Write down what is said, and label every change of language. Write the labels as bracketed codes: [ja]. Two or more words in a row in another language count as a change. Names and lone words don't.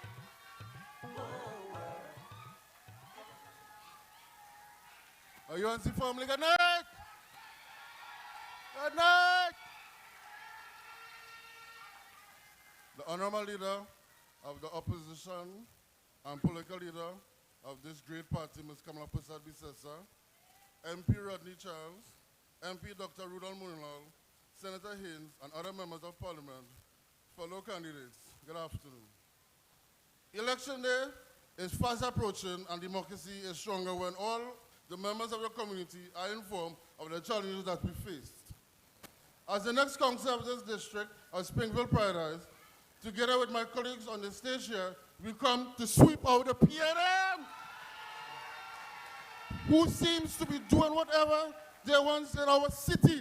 [en] Are you UNC family? Good night. Good night. The honorable leader of the opposition and political leader of this great party, Ms. Kamla Persad-Bissessar, MP Rodney Charles, MP Dr. Rudranath Indarsingh, Senator Haynes, and other members of parliament, fellow candidates, good afternoon. Election day is fast approaching and democracy is stronger when all the members of the community are informed of the challenges that we faced. As the next councillor of this district of Springvale Paradise, together with my colleagues on the stage here, we come to sweep out the PNM, who seems to be doing whatever they want in our city.